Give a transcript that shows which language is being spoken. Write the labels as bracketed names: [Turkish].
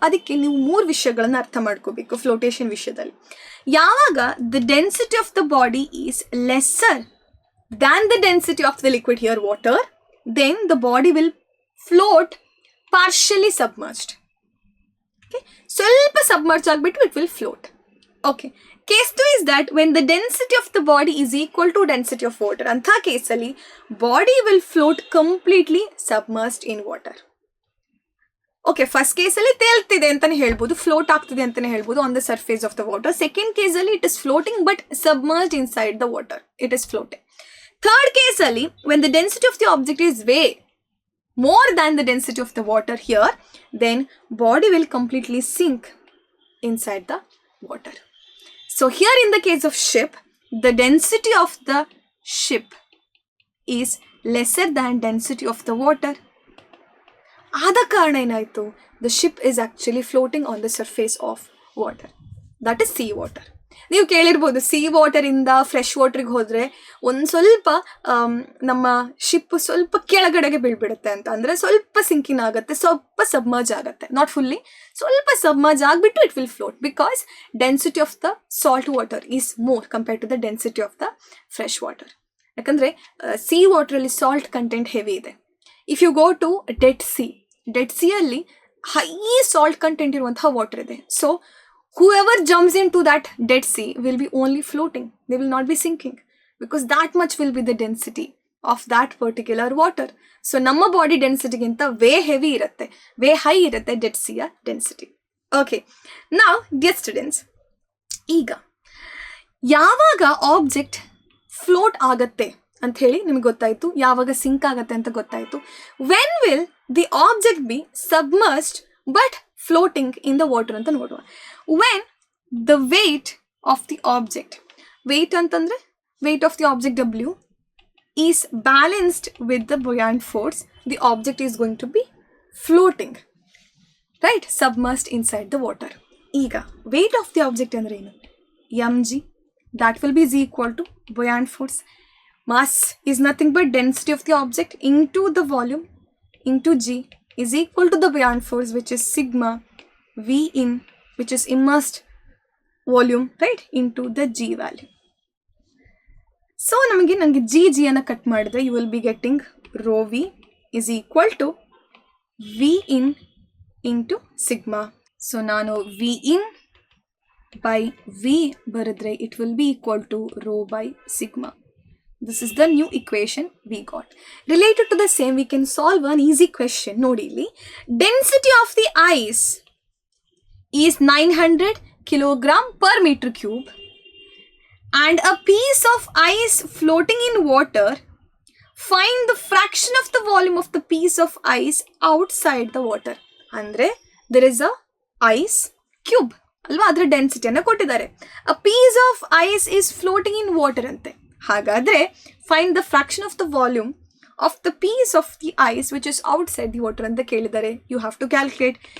[Kannada] ಅದಕ್ಕೆ ನೀವು 3 ವಿಷಯಗಳನ್ನು ಅರ್ಥ ಮಾಡ್ಕೋಬೇಕು ಫ್ಲೋಟೇಷನ್ ವಿಷಯದಲ್ಲಿ. [English] ಯಾವಾಗ the density of the body is lesser than the density of the liquid, here water, then the body will float partially submerged. [Kannada] Okay, ಸ್ವಲ್ಪ ಸಬ್ಮರ್ಜ್ ಆಗಿಬಿಟ್ಟು [English] It will float. Okay, case 2 is that when the density of the body is equal to density of water, [Kannada] ಅಂಥ ಕೇಸಲ್ಲಿ [English] Body will float completely submersed in water. [Kannada] Okay, first ಕೇಸಲ್ಲಿ ತೇಲ್ತಿದೆ ಅಂತಲೇ ಹೇಳ್ಬೋದು, float ಆಗ್ತಿದೆ ಅಂತಲೇ ಹೇಳ್ಬೋದು [English] On the surface of the water. [Kannada] Second ಕೇಸಲ್ಲಿ [English] It is floating but submerged inside the water, it is floating. [Kannada] Third ಕೇಸಲ್ಲಿ [English] when the density of the object is way more than the density of the water here, then body will completely sink inside the water. So here in the case of ship, the density of the ship is lesser than density of the water. [Kannada] ಆದ ಕಾರಣ ಏನಾಯಿತು? [English] The ship is actually floating on the surface of water. That is sea water. [Kannada] ನೀವು ಕೇಳಿರ್ಬೋದು, C ವಾಟರಿಂದ fresh ವಾಟ್ರಿಗೆ ಹೋದರೆ ಒಂದು ಸ್ವಲ್ಪ ನಮ್ಮ ship ಸ್ವಲ್ಪ ಕೆಳಗಡೆಗೆ ಬೀಳ್ಬಿಡುತ್ತೆ ಅಂತ, ಅಂದರೆ ಸ್ವಲ್ಪ ಸಿಂಕಿನ್ ಆಗುತ್ತೆ, ಸ್ವಲ್ಪ ಸಬ್ಮರ್ಜ್ ಆಗುತ್ತೆ, [English] not fully, [Kannada] ಸ್ವಲ್ಪ ಸಬ್ಮರ್ಜ್ ಆಗಿಬಿಟ್ಟು [English] It will float because density of the salt water is more compared to the density of the fresh water. [Kannada] ಯಾಕಂದರೆ ಸಿ ವಾಟ್ರಲ್ಲಿ ಸಾಲ್ಟ್ ಕಂಟೆಂಟ್ ಹೆವಿ ಇದೆ. [English] if you go to [Kannada] dead ಸಿಯಲ್ಲಿ high salt content ಇರುವಂತಹ water ಇದೆ. [English] So whoever jumps into that dead sea will be only floating, they will not be sinking, because that much will be the density of that particular water. [Kannada] So ನಮ್ಮ body ಡೆನ್ಸಿಟಿಗಿಂತ way heavy ಇರುತ್ತೆ, way high ಇರುತ್ತೆ dead ಸಿಯ density. Okay, ನಾವು dear students, ಈಗ ಯಾವಾಗ object float ಆಗತ್ತೆ ಅಂತ ಹೇಳಿ ನಿಮ್ಗೆ ಗೊತ್ತಾಯಿತು, ಯಾವಾಗ ಸಿಂಕ್ ಆಗುತ್ತೆ ಅಂತ ಗೊತ್ತಾಯಿತು. [English] when will the object be submersed but floating in the water [Kannada] ಅಂತ ನೋಡುವ. [English] When the weight of the object, weight ಅಂತಂದರೆ weight of the object W is balanced with the buoyant force, the object is going to be floating, right, submersed inside the water. [Kannada] ಈಗ weight of the object ಅಂದರೆ ಏನು? [English] mg, that will be is equal to buoyant force. Mass is nothing but density of the object into the volume into g is equal to the buoyant force, which is sigma v in, which is immersed volume, right, into the g value. So [Kannada] ನನಗೆ g ಅನ್ನು cut ಮಾಡಿದ್ರೆ [English] you will be getting rho v is equal to v in into sigma. So [Kannada] ನಾನು v in by v ಬರೆದ್ರೆ [English] it will be equal to rho by sigma. This is the new equation we got. Related to the same, we can solve an easy question. [Kannada] ನೋಡಿ ಇಲ್ಲಿ, [English] density of the ice is 900 kilogram per meter cube and a piece of ice floating in water. Find the fraction of the volume of the piece of ice outside the water. [Kannada] ಅಂದ್ರೆ [English] there is a ice cube [Kannada] ಅಲ್ವಾ, ಅದರ ಡೆನ್ಸಿಟಿಯನ್ನು ಕೊಟ್ಟಿದ್ದಾರೆ. [English] A piece of ice is floating in water ಅಂತೆ. ಹಾಗಾದರೆ find the fraction of the volume of the piece of the ice which is outside the water [Kannada] ಅಂತ ಕೇಳಿದ್ದಾರೆ. [English] You have to calculate.